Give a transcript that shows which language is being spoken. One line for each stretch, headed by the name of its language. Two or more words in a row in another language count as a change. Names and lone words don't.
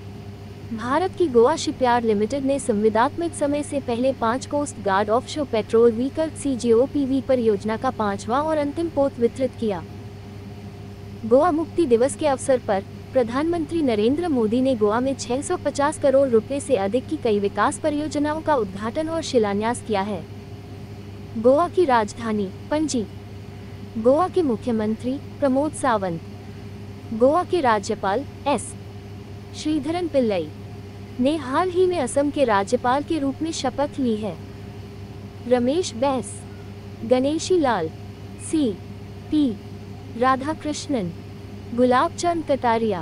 Hindi: भारत की गोवा शिपयार्ड लिमिटेड ने संविदात्मक समय से पहले 5
English: Coast Guard Offshore Patrol Vehicle
Hindi: CGOPV परियोजना का 5वां और अंतिम पोत वितरित किया। गोवा मुक्ति दिवस के अवसर पर प्रधानमंत्री नरेंद्र मोदी ने गोवा में 650 करोड़ रुपए से अधिक की कई विकास परियोजनाओं का उद्घाटन और शिलान्यास किया है। गोवा की राजधानी पणजी। गोवा के मुख्यमंत्री प्रमोद सावंत। गोवा के राज्यपाल S. श्रीधरन पिल्लई ने हाल ही में असम के राज्यपाल के रूप में शपथ ली है। रमेश बैस, गणेशी लाल, C.P. राधाकृष्णन, गुलाब चंद कटारिया।